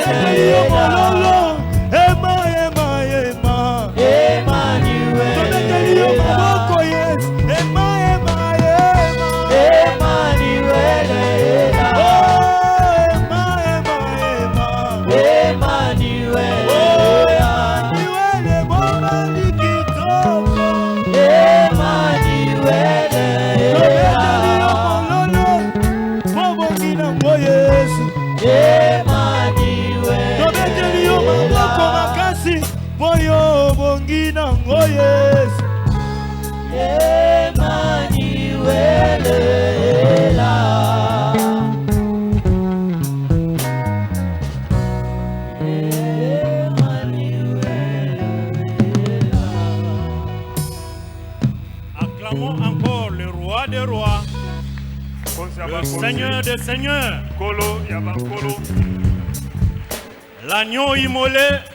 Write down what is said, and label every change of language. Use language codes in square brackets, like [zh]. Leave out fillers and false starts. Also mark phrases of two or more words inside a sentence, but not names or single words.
[ln] Tombeleli yo mololo, ema ema ema. Emmanuel, Tombeleli yo maboko yes, ema ema ema. Emmanuel, Oh ema ema ema. Emmanuel, Oh Emmanuel, mobali kitoko. Emmanuel, Tombeleli yo mololo, mobongi nango Yesu. Emmanuel, Tobeteli yo maboko makasi, boyo bongi nango Yesu. [fr] Emmanuel est là. Emmanuel est là. Acclamons encore le roi des rois, le Seigneur des seigneurs, l'agneau immolé.